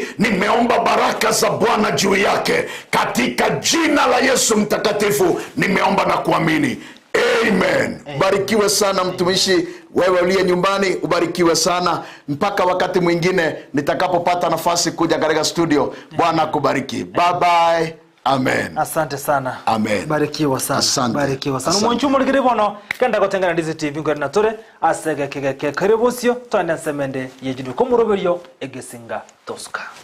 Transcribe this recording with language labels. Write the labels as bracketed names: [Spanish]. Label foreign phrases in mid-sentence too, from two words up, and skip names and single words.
[Swahili] Nimeomba baraka za Bwana juu yake katika jina la Yesu mtakatifu, nimeomba na kuamini. Amen. Barikiwe sana mtumishi, wewe uliye nyumbani ubarikiwe sana. Mpaka wakati mwingine nitakapopata nafasi kuja katika studio, Bwana kubariki. [English] Bye bye. Amen. [Swahili] Asante sana. Amen. Barikiwa sana. Asante. Barikiwa sana. [Gusii] Mwanchumu ligiri bono kenda gotengana Ndizi TV ngori natore asege kege karibusyo twanda semende yejidu komuroberyo egesinga toska.